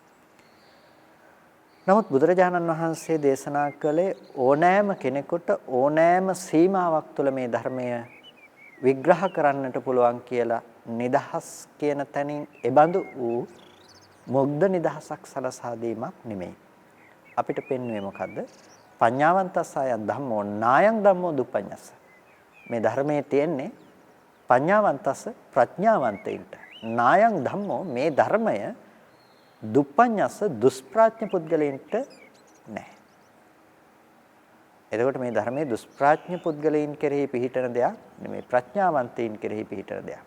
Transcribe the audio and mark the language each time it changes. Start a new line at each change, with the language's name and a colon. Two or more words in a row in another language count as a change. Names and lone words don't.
Sinhala: නමුත් බුදුරජාණන් වහන්සේ දේශනා කළේ ඕනෑම කෙනෙකුට ඕනෑම සීමාවක් තුළ මේ ධර්මය විග්‍රහ කරන්නට පුළුවන් කියලා නිදහස් කියන තැනින් එබඳු වූ මොග්ධ නිදහසක් සලසා දීමක් නෙමෙයි. අපිට පෙන්වන්නේ මොකද්ද?
Pali: පඤ්ඤාවන්තසායන් ධම්මෝ නායං ධම්මෝ දුප්පඤ්ඤස්ස.
Sinhala: මේ ධර්මයේ තියෙන්නේ පඤ්ඤාවන්තස්ස ප්‍රඥාවන්තයින්ට.
Pali: නායං ධම්මෝ
Sinhala: මේ ධර්මය දුප්පඤ්ඤස්ස දුෂ්ප්‍රඥ පුද්ගලයන්ට නැහැ. එතකොට මේ ධර්මයේ දුෂ්ප්‍රඥ පුද්ගලයන් කෙරෙහි පිහිටන දෙයක් නෙමෙයි, ප්‍රඥාවන්තයින් කෙරෙහි පිහිටන දෙයක්.